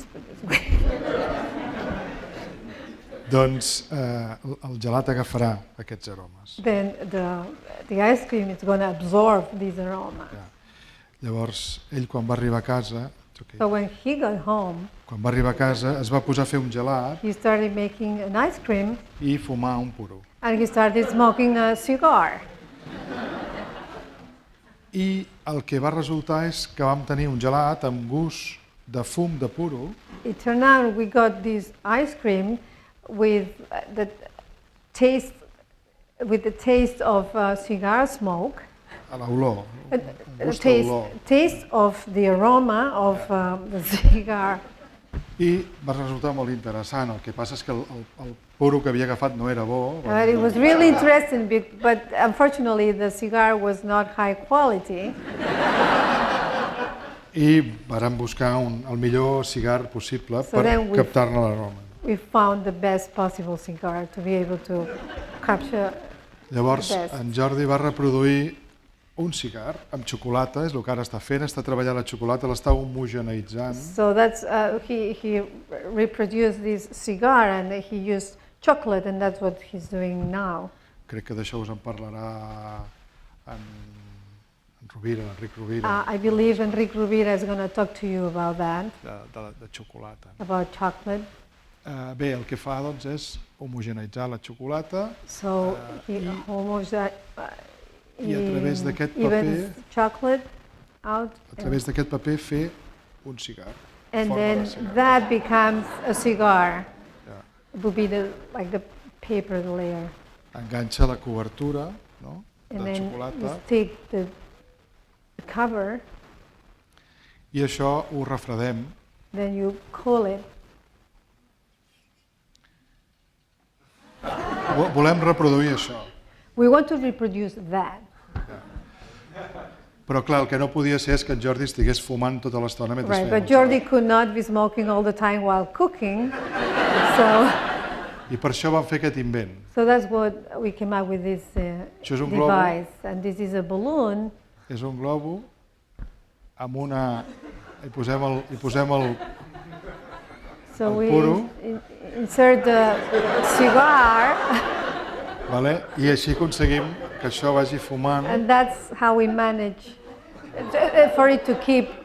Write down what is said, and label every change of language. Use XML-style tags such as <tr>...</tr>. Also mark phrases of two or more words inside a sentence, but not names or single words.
<ca>Doncs el gelat agafarà aquests aromes.</ca> <en>Then the ice cream is going to absorb these aromas.</en> <ca>Llavors, ell quan va arribar a casa,</ca> <en>so when he got home,</en> <ca>quan va arribar a casa es va posar a fer un gelat</ca> <en>he started making an ice cream</en> <ca>i fumar un puro.</ca> <en>And he started smoking a cigar.</en> <ca>I el que va resultar és que vam tenir un gelat amb gust de fum de puro.</ca> <en>It turned out we got this ice cream with the taste of cigar smoke.</en> <ca>A l'olor.</ca> <en>Taste of the aroma of the cigar.</en> <ca>I va resultar molt interessant. El que passa és que el puro que havia agafat no era bo.</ca> <en>It was really interesting, but unfortunately the cigar was not high quality.</en> <ca>I vàrem buscar el millor cigar possible per captar-ne l'aroma.</ca> <en>We found the best possible cigar to be able to capture.</en> <ca>Llavors, en Jordi va reproduir un cigar amb xocolata, és el que ara està fent, està treballant la xocolata, l'està homogeneitzant.</ca> <en>So that's he reproduced this cigar and he used chocolate and that's what he's doing now.</en> <ca>Crec que d'això us en parlarà Enric Rovira.</ca> <en>I believe Enric Rovira is going to talk to you about that.</en> <ca>De xocolata.</ca> <en>About chocolate.</en> <ca>Bé, el que fa doncs és homogeneitzar la xocolata.</ca> <en>So</en> <ca>I a través d'aquest paper, fer un cigar.</ca> <en>And then that becomes a cigar. It would be like the paper layer.</en> <ca>Enganxa la cobertura, no? De xocolata.</ca> <en>And then you take the cover.</en> <ca>I això ho refredem.</ca> <en>Then you cool it.</en> <ca>Volem reproduir això.</ca> <en>We want to reproduce that.</en> <ca>Però clar, el que no podia ser és que en Jordi estigués fumant tota l'estona mentre feia el</ca> <en>But Jordi could not be smoking all the time while cooking.</en> <ca>I per això vam fer aquest invent.</ca> <en>So that's what we came up with this device. And this is a balloon.</en> <ca>És un globo amb una... Hi posem el</ca> <en>So we</en> <ca>puro.</ca> <en>Insert the cigar.</en> <ca>I així aconseguim que això vagi fumant.</ca> <en>And that's how we manage for it to keep,</en>